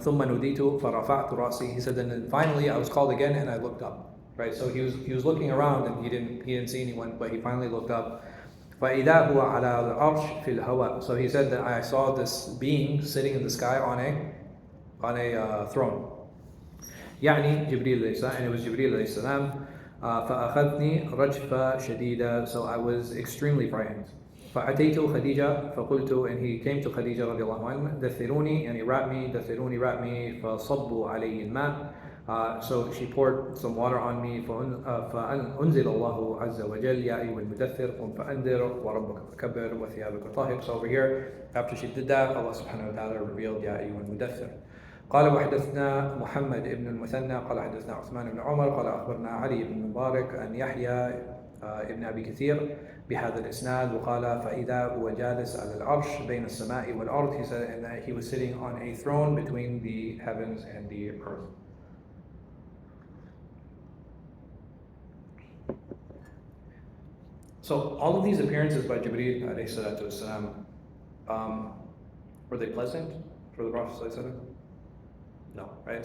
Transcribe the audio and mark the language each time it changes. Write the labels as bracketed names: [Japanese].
[Arabic] ثُمَّ نُدِيتُ فَرَفَعْتُ رَأْسِي. [English] He said, then finally I was called again and I looked up. Right, so he was looking around and he didn't see anyone, but he finally looked up. [Arabic] فَإِذَا هُوَ عَلَى الْعَرْشِ فِي الْهَوَاءِ. [English] So he said that I saw this being sitting in the sky on a throne. [Arabic] يعني جبريل عليه السلام, [English] and it was Jibreel عليه السلام. [Arabic] فأخذني رجفة شديدة. [English] So I was extremely frightened. [Arabic] فأتيت خديجة فقلت, [English] and he came to Khadija رضي الله عنها, [Arabic] دثروني, [English] and he wrapped me [Arabic] فصبوا عليه الماء. [English] So she poured some water on me. [Arabic] فأنزل الله عز وجل يا أيها المدثر قم فأنذر وربك فكبر وثيابك طهر. [English] So over here, after she did that, Allah subhanahu wa ta'ala revealed [Arabic] يا أيها المدثر. قال وحدثنا محمد بن المثنى قال حدثنا عثمان بن عمر قال أخبرنا علي بن مبارك أن يحيى ابن أبي كثير بهذا الإسناد وقال فإذا هو جالس على العرش بين السماء والأرض. [English] He said, and that he was sitting on a throne between the heavens and the earth. So all of these appearances by Jibreel alayhi salatu wasalam, were they pleasant for the Prophet sallallahu alaihi wasallam? No, right?